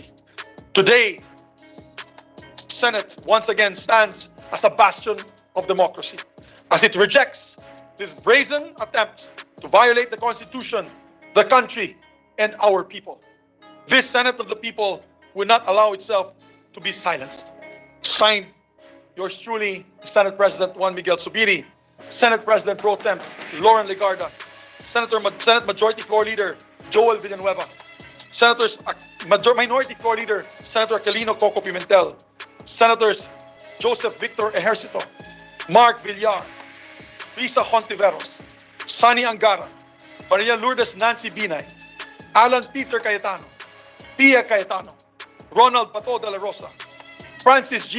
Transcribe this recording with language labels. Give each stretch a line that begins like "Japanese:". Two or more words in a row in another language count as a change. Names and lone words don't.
English: Today, the Senate once again stands as a bastion of democracy, as it rejects this brazen attempt to violate the Constitution, the country, and our people. This Senate of the people will not allow itself to be silenced. Signed, yours truly, Senate President Juan Miguel Zubiri, Senate President Pro Tem Lauren Legarda, Senate Majority Floor Leader Joel Villanueva, Minority Floor Leader Senator Calino Coco Pimentel, Senators Joseph Victor Ejercito, Mark Villar, Lisa Hontiveros, Sani Angara, Maria Lourdes Nancy Binay, Alan Peter Cayetano, Pia Cayetano, Ronald Bato de la Rosa, Francis G.